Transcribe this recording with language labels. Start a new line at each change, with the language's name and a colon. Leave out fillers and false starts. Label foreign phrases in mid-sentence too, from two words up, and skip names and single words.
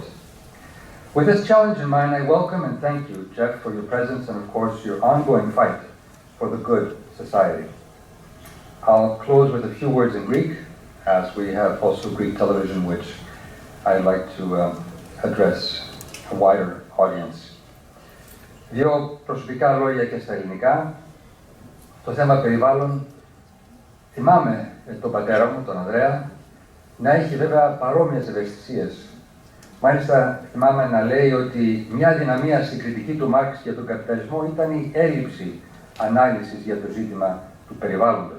English: With this challenge in mind, I welcome and thank you, Jeff, for your presence and, of course, your ongoing fight for the good society. I'll close with a few words in Greek, as we have also Greek television, which I'd like to address a wider audience.
Greek: Δύο προσωπικά λόγια και στα ελληνικά. Το θέμα περιβάλλον. Θυμάμαι τον πατέρα μου, τον Ανδρέα, να έχει βέβαια παρόμοιες ευαισθησίες. Μάλιστα, θυμάμαι να λέει ότι μια αδυναμία στην κριτική του Μάρξ για τον καπιταλισμό ήταν η έλλειψη ανάλυσης για το ζήτημα του περιβάλλοντος.